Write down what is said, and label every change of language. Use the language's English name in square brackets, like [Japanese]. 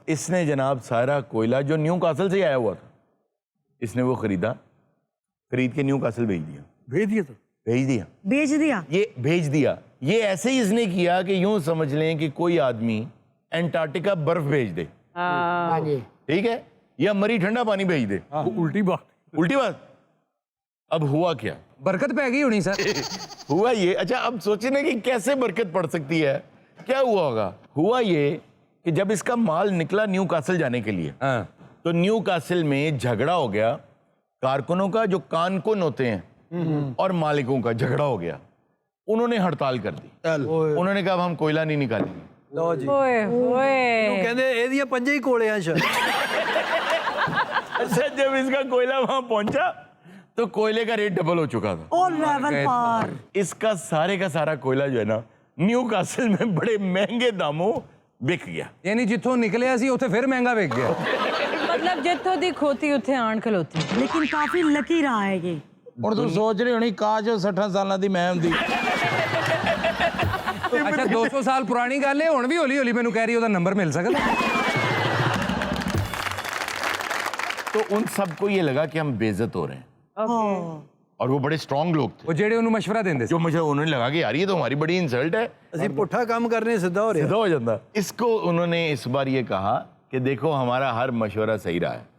[Urdu] اس نے جناب سارا کوئلہ جو نیو کاسل سے آیا ہوا تھا, اس نے وہ خریدا, خرید کے نیو کاسل بھیج دیا. بھیج دیا. یہ ایسے ہی اس نے کیا کہ یوں سمجھ لیں کہ کوئی آدمی انٹارکٹیکا برف بھیج دے, ہاں جی, ٹھیک ہے, یا مری ٹھنڈا پانی بھیج دے. الٹی بات. اب ہوا کیا, برکت پہ گئی ہونی سر. ہوا یہ, اچھا اب سوچیں نا کہ کیسے برکت پڑ سکتی ہے, کیا ہوا ہوگا. ہوا یہ کہ جب اس کا مال نکلا نیو کاسل جانے کے لیے, تو نیو کاسل میں جھگڑا ہو گیا کارکنوں کا جو کانکن ہوتے ہیں اور مالکوں کا جھگڑا ہو گیا. انہوں نے ہڑتال کر دی. انہوں نے کہا اب ہم کوئلہ نہیں نکالیں گے. [Punjabi] ਲਓ ਜੀ ਕਹਿੰਦੇ ਇਹਦੀਆਂ ਪੰਜੇ ਹੀ ਕੋਲੇ ਆ ਸ਼ਾਇਦ. [Urdu] اچھا جب اس کا کوئلہ وہاں پہنچا تو کوئلے کا ریٹ ڈبل ہو چکا تھا. او لیول پار. اس کا سارا کوئلہ جو ہے نا نیو کاسل میں بڑے مہنگے داموں بک گیا. [Punjabi] یعنی جتوں نکلیا سی اتنے پھر مہنگا وک گیا. مطلب جتوں دی کھوتی اتنے آن کھلوتی. [Urdu] لیکن کافی لکی رہا ہے یہ. [Punjabi] ਹੁਣ ਤੂੰ ਸੋਚ ਰਹੀ ਹੋਣੀ ਕਾਸ਼ 60 ਸਾਲਾਂ ਦੀ ਮੈਂ ਹੁੰਦੀ. ਅੱਛਾ 200 ਸਾਲ ਪੁਰਾਣੀ ਗੱਲ ਹੈ, ਹੁਣ ਵੀ ਹੌਲੀ ਹੌਲੀ ਮੈਨੂੰ ਕਹਿ ਰਹੀ ਉਹਦਾ ਨੰਬਰ ਮਿਲ ਸਕਦਾ. [Urdu] تو ان سب کو یہ لگا کہ ہم بے عزت ہو رہے ہیں, اور وہ بڑے اسٹرانگ لوگ تھے [Punjabi] وہ جڑے انہوں مشورہ دیندے [Urdu] جو مجھے انہوں نے لگا کہ یار یہ تو ہماری بڑی انسلٹ ہے, [Punjabi] ਅਸੀਂ ਪੁੱਠਾ ਕੰਮ ਕਰਨੇ ਸਿੱਧਾ ਹੋ ਰਿਹਾ. [Urdu] سیدھا ہو جاتا. اس کو انہوں نے اس بار یہ کہا کہ دیکھو ہمارا ہر مشورہ صحیح رہا ہے.